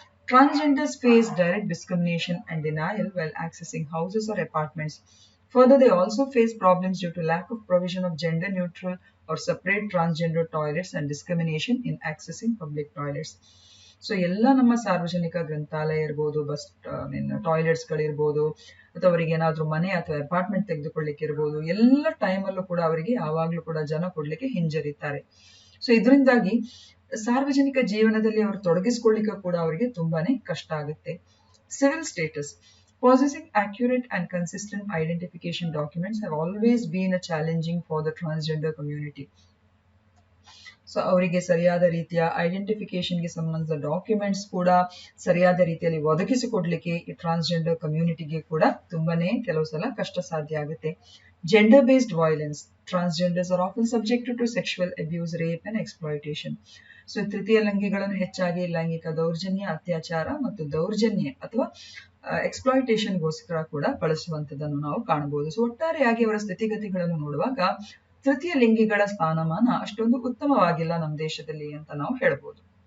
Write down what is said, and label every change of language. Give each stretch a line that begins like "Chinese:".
English: Transgenders face direct discrimination and denial while accessing houses or apartments. Further, they also face problems due to lack of provision of gender-neutral or separate transgender toilets and discrimination in accessing public toilets.
Kannada: So ಎಲ್ಲ ನಮ್ಮ ಸಾರ್ವಜನಿಕ ಗ್ರಂಥಾಲಯ ಇರ್ಬೋದು, ಟಾಯ್ಲೆಟ್ಸ್ಗಳಿರ್ಬೋದು, ಅಥವಾ ಅವರಿಗೆ ಏನಾದರೂ ಮನೆ ಅಥವಾ ಅಪಾರ್ಟ್ಮೆಂಟ್ ತೆಗೆದುಕೊಳ್ಳಿಕ್ಕೆ ಇರ್ಬೋದು, ಎಲ್ಲ ಟೈಮಲ್ಲೂ ಕೂಡ ಅವರಿಗೆ ಯಾವಾಗಲೂ ಕೂಡ ಜನ ಕೊಡ್ಲಿಕ್ಕೆ ಹಿಂಜರಿತಾರೆ. ಸೊ ಇದರಿಂದಾಗಿ ಸಾರ್ವಜನಿಕ ಜೀವನದಲ್ಲಿ ಅವರು ತೊಡಗಿಸಿಕೊಳ್ಳಿಕ್ಕೆ ಕೂಡ ಅವರಿಗೆ ತುಂಬಾನೇ ಕಷ್ಟ ಆಗುತ್ತೆ.
English: Civil status. Possessing accurate and consistent identification documents have always been a challenging for the transgender community.
Kannada: So ಅವರಿಗೆ ಸರಿಯಾದ ರೀತಿಯ ಐಡೆಂಟಿಫಿಕೇಶನ್ಗೆ ಸಂಬಂಧಿಸಿದ ಡಾಕ್ಯುಮೆಂಟ್ಸ್ ಕೂಡ ಸರಿಯಾದ ರೀತಿಯಲ್ಲಿ ಒದಗಿಸಿಕೊಡ್ಲಿಕ್ಕೆ ಈ ಟ್ರಾನ್ಸ್ಜೆಂಡರ್ ಕಮ್ಯುನಿಟಿಗೆ ಕೂಡ ತುಂಬಾನೇ ಕೆಲವು ಸಲ ಕಷ್ಟ ಸಾಧ್ಯ ಆಗುತ್ತೆ.
English: Gender based violence. Transgenders are often subjected to sexual abuse, rape and exploitation.
Kannada: So ತೃತೀಯ ಲಿಂಗಿಗಳನ್ನು ಹೆಚ್ಚಾಗಿ ಲೈಂಗಿಕ ದೌರ್ಜನ್ಯ, ಅತ್ಯಾಚಾರ ಮತ್ತು ದೌರ್ಜನ್ಯ ಅಥವಾ ಎಕ್ಸ್ಪ್ಲಾಯಿಟೇಷನ್ಗೋಸ್ಕರ ಕೂಡ ಬಳಸುವಂಥದ್ದನ್ನು ನಾವು ಕಾಣಬಹುದು. ಸೊ ಒಟ್ಟಾರೆಯಾಗಿ ಅವರ ಸ್ಥಿತಿಗತಿಗಳನ್ನು ನೋಡುವಾಗ ತೃತೀಯ ಲಿಂಗಿಗಳ ಸ್ಥಾನಮಾನ ಅಷ್ಟೊಂದು ಉತ್ತಮವಾಗಿಲ್ಲ ನಮ್ಮ ದೇಶದಲ್ಲಿ ಅಂತ ನಾವು ಹೇಳ್ಬೋದು.